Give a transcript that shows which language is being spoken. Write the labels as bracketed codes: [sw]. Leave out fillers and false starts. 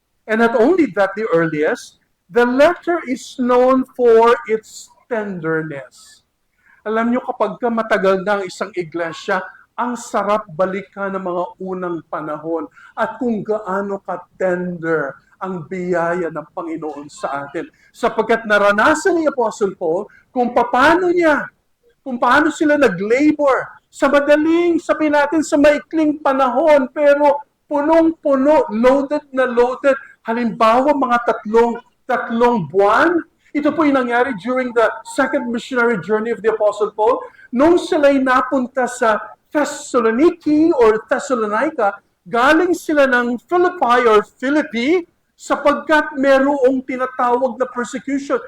[en] And not only that, the earliest, the letter is known for its tenderness. [tl] Alam nyo, kapag ka matagal na ang isang iglesia, ang sarap balikan ng mga unang panahon at kung gaano ka-tender ang biyaya ng Panginoon sa atin. Sapagkat naranasan ni Apostle Paul kung paano sila nag-labor sa madaling, sabihin natin, sa maikling panahon, pero punong-puno, loaded na loaded. Halimbawa, mga tatlong buwan. Ito po yung nangyari [en] during the second missionary journey of the Apostle Paul. [tl] Nung sila'y napunta sa Thessaloniki or Thessalonica, galing sila ng Philippi or Philippi sapagkat merong tinatawag na persecution.